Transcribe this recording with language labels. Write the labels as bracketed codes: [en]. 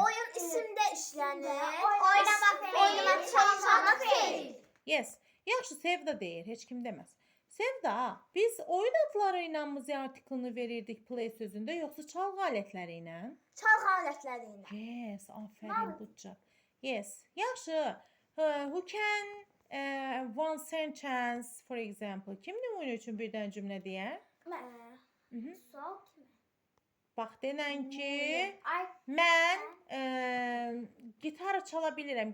[az] Oyun isimdə işlənir. Oynamaq, çalmaq feil. [en] Yes. [az] Yaxşı, Sevda deyir, heç kim deməz. Sevda, biz oyun adları ilə mi Z artiklını verirdik play sözündə, yoxsa çalğı alətləri ilə? Çalğı alətləri ilə. [en] Yes, aferin, good job. Yes, yaxşı. Who can one sentence, for example? [az] Kim nümunə üçün birdən cümlə deyər? Sual kimi. Bax, denən ki, mən gitar çala bilirəm.